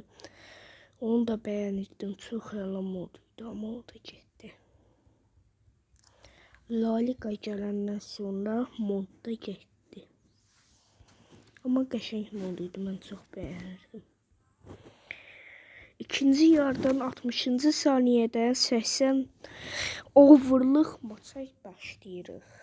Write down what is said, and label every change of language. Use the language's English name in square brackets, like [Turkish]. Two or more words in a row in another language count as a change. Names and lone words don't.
[Turkish] Onu da beğenirdim. Çok yalan moduydu ama o da getdi. [Azerbaijani] La Liga gələndən sonra mod da getdi. Ama qəşəng moduydu. Mən çox beğenirdim. İkinci yarıdan 60. saniyədən 80 overlıq maça başlayırıq.